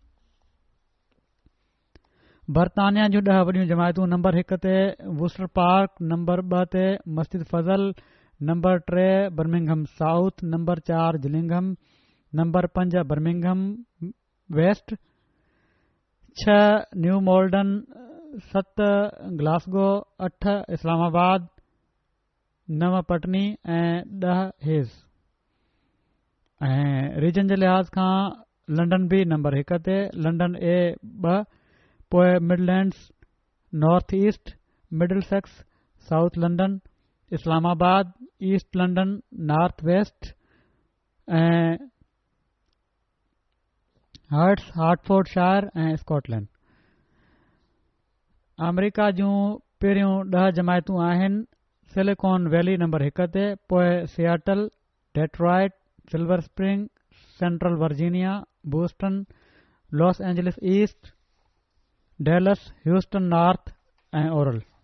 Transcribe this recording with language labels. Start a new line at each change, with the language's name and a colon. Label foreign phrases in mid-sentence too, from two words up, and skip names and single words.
Sindhi: बरतानिया जूं 10 वॾियूं जमायतूं नंबर 1 ते वुस्टर पार्क, नंबर 2 ते मस्जिद फज़ल, नंबर 3 बर्मिंघम साउथ, नंबर 4 जिलिंघम, नंबर 5 बर्मिंघम वेस्ट, 6 न्यू मोल्डन, 7 ग्लासगो, 8 इस्लामाबाद, 9 पटनी ऐं 10 हेज़। ऐं रीजन जे लिहाज़ खां लंडन बि नंबर 1 ते, लंडन ए 2, पोइ मिडलैंड्स, नॉर्थ ईस्ट, मिडल सेक्स, साउथ लंडन, इस्लामाबाद, ईस्ट लंडन, नॉर्थ वेस्ट ऐं हर्ट्स, हार्टफोर्डशायर ऐं स्कॉटलैंड। अमरीका जूं पहिरियों 10 जमायतूं आहिनि सिलिकॉन वैली नंबर 1 ते, पोइ सियाटल, डेट्रॉइट, सिल्वर स्प्रिंग, सेंट्रल वर्जीनिया, बोस्टन, लॉस एंजलिस ईस्ट, डेलस, ह्यूस्टन नॉर्थ ऐं ओरल।